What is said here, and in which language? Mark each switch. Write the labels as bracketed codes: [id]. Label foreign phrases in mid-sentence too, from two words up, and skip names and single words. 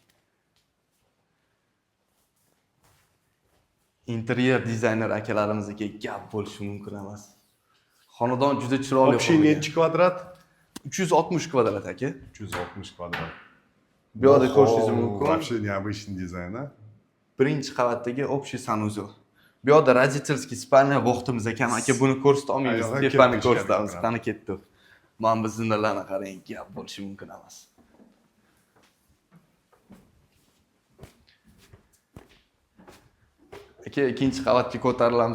[uz] Interyer dizayner akalarimizga gap bo'lishi mumkin emas. Xonadon juda chiroyli. Общий nechi kvadrat? 360 kvadrat aka. 360 kvadrat. Bu yerda ko'rishingiz mumkin. [ru] Вообще необычный дизайн, а? [uz] Birinchi qavatdagi [ru] общий санузел. [uz] Bu yerda [ru] родительский спальня [uz] vaqtimiz ekan aka, buni ko'rsata olmaymiz. Tepani ko'rsatamiz. Qani ketdi. Mana bu zinalarni qarang, gap bo'lishi mumkin emas. Aka, ikkinchi qavatga ko'tarilamiz.